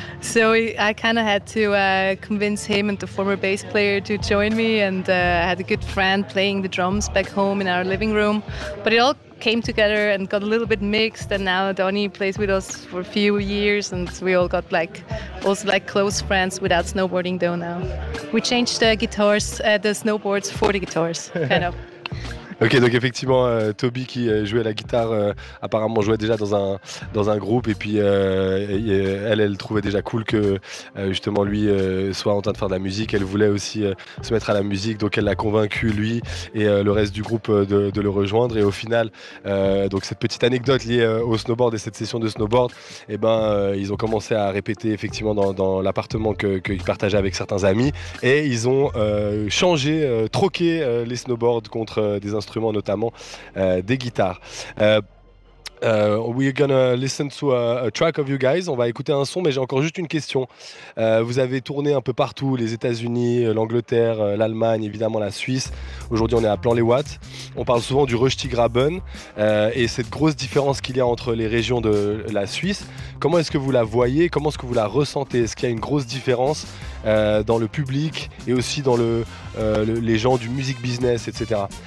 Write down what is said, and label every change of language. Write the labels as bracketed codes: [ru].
[en] So I kind of had to convince him and the former bass player to join me, and I had a good friend playing the drums back home in our living room. But it all came together and got a little bit mixed, and now Donnie plays with us for a few years, and we all got like also like close friends without snowboarding though. Now we changed the guitars, the snowboards for the guitars, kind of. [fr] Ok, donc effectivement, Toby qui jouait la guitare apparemment jouait déjà dans un groupe, et puis elle trouvait déjà cool que justement lui soit en train de faire de la musique. Elle voulait aussi se mettre à la musique, donc elle l'a convaincu, lui et le reste du groupe, de le rejoindre. Et au final, donc cette petite anecdote liée au snowboard et cette session de snowboard, et ben ils ont commencé à répéter effectivement dans l'appartement qu'ils partageaient avec certains amis, et ils ont troqué les snowboards contre des instruments, notamment des guitares. [en] We're gonna listen to a track of you guys. [fr] On va écouter un son, mais j'ai encore juste une question. Vous avez tourné un peu partout, les États-Unis, l'Angleterre, l'Allemagne, évidemment la Suisse. Aujourd'hui, on est à Plan-les-Ouates. On parle souvent du Röstigraben et cette grosse différence qu'il y a entre les régions de la Suisse. Comment est-ce que vous la voyez? Comment est-ce que vous la ressentez? Est-ce qu'il y a une grosse différence dans le public et aussi dans les gens du music business, etc.